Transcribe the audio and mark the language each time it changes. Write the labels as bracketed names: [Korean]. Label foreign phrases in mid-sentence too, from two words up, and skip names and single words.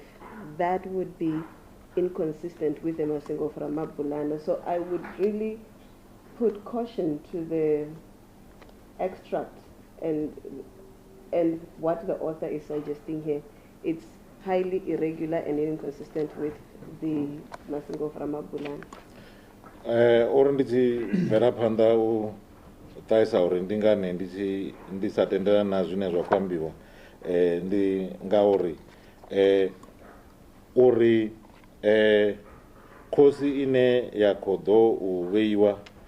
[English] That would be inconsistent with the Masindi of Ramabulana. So I would really put caution to the extract and what the author is suggesting here. It's highly irregular and inconsistent with the Masindi of Ramabulana. [Venda] Uri ndichi bvela phanḓa u taisa uri ndi ngani ndi sa tendelana na zwine zwa khou ambiwa ndi ngauri uri khosi ine ya khou ḓo u vheiwa